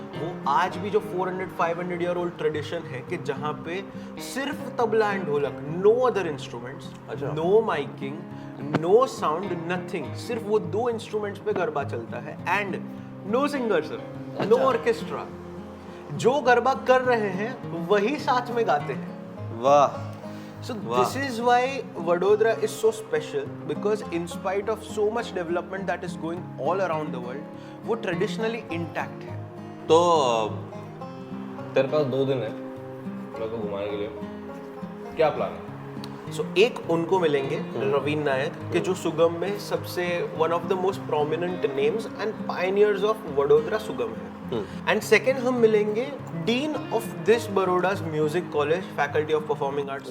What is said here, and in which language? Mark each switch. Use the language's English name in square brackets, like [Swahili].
[Hindi] वो आज भी जो 400-500 ईयर ओल्ड ट्रेडिशन है कि जहाँ पे सिर्फ तबला एंड ढोलक, [English] no other instruments, no miking, no sound, nothing, [Hindi] सिर्फ वो 2 इंस्ट्रूमेंट्स पे गरबा चलता है and know singer sir, no orchestra. जो गरबा कर रहे हैं वही साथ में गाते हैं। वाह। [English] So this is why Vadodara is so special, because in spite of so much development that is going all around the world, वो traditionally intact है। [Hindi] तो तेरे पास 2 दिन है मेरे को घुमाने के लिए, क्या प्लान है? So एक उनको मिलेंगे रवीन नायक के जो सुगम में सबसे [English] one of the most prominent names and pioneers of Vadodara [Hindi] सुगम है। एंड सेकेंड हम मिलेंगे dean of this बड़ौदा's music college, faculty of performing arts,